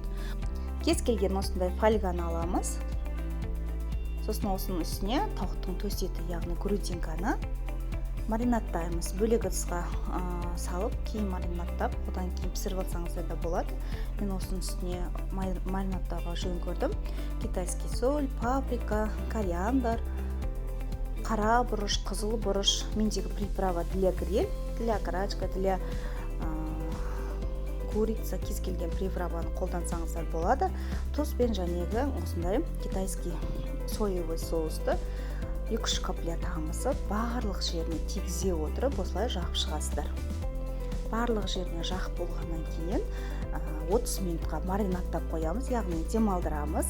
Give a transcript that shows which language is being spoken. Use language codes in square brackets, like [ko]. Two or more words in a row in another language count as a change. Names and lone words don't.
[kk] Кез келген осындай фольганы аламыз. Сосын осының үстіне тауықтың төс еті, яғни грудинканы маринадтаймыз. Бөлек ыдысқа салып, кейін маринадтап, одан кейін пісіріп алсаңыздар да болады. Мен осының үстіне маринадтауға жөн көрдім. [ru] Китайский соль, [kk] паприка, кориандр, қара бұрыш, қызыл бұрыш. [ru] Мендегі приправа для гриль, для карачка, для курица, [kk] кез келген приправаны қолдансаңыздар болады. Тұз бен жәнегі осындай [ru] китайский соевый [kk] соусты 2-3 каплет тағымызды барлық жеріне тигізе отырып, осылай жағып шығасыздар. Барлық жеріне жағып болғаннан кейін 30 минутқа маринадтап қоямыз, яғни демалдырамыз.